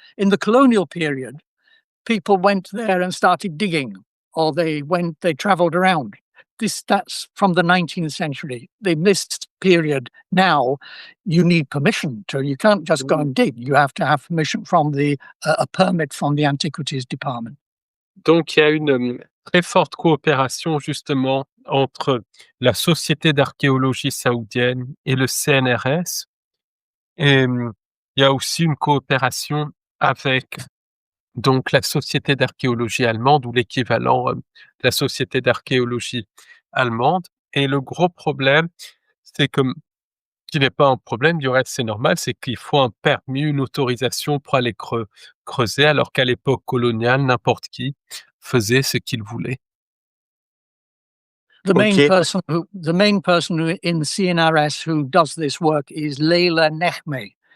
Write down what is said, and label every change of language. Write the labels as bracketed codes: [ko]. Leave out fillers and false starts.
[en] In the colonial period, people went there and started digging, or they traveled around. That's from the 19th century. In this period now, you need permission to. You can't just go and dig. You have to have permission from a permit from the Antiquities Department. [fr] Donc, il y a une très forte coopération justement entre la Société d'archéologie saoudienne et le CNRS. Et il y a aussi une coopération avec donc la Société d'archéologie allemande ou l'équivalent de la Société d'archéologie allemande. Et le gros problème, c'est que, qui n'est pas un problème, du reste c'est normal, c'est qu'il faut un permis, une autorisation pour aller creuser, alors qu'à l'époque coloniale, n'importe qui faisait ce qu'il voulait. [en] The main person who in CNRS who does this work is Leila Nehme.